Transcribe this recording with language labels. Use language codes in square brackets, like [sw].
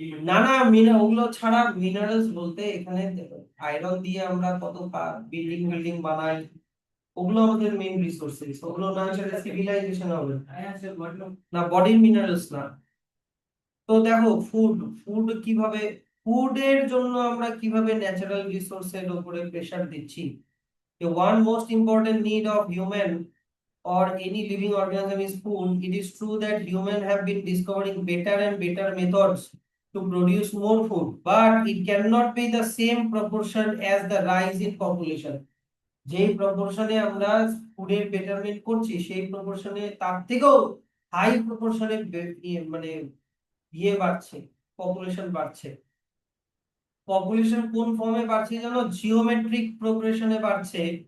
[bn] না না, ওগুলো ছাড়া মিনারেলস বলতে এখানে আয়রন দিয়ে আমরা কত বিল্ডিং বিল্ডিং বানাই, ওগুলো আমাদের মেইন রিসোর্সেস। ওগুলো না ছাড়া সিভিলাইজেশন হবে না। না, বডির মিনারেলস না। তো দেখো, ফুড কিভাবে, ফুডের জন্য আমরা কিভাবে ন্যাচারাল রিসোর্সের উপরে প্রেসার দিচ্ছি। [en] The one most important need of human or any living organism is food. It is true that humans have been discovering better and better methods to produce more food, but it cannot be the same proportion as the rise in population. [bn] যেই প্রপোর্শনে আমরা ফুডের betterment করছি, সেই প্রপোর্শনে তার থেকেও high প্রপোর্শনে মানে বাড়ছে, population বাড়ছে। পপুলেশন কোন ফর্মে বাড়ছে জানো? জিওমেট্রিক প্রোগ্রেশনে বাড়ছে।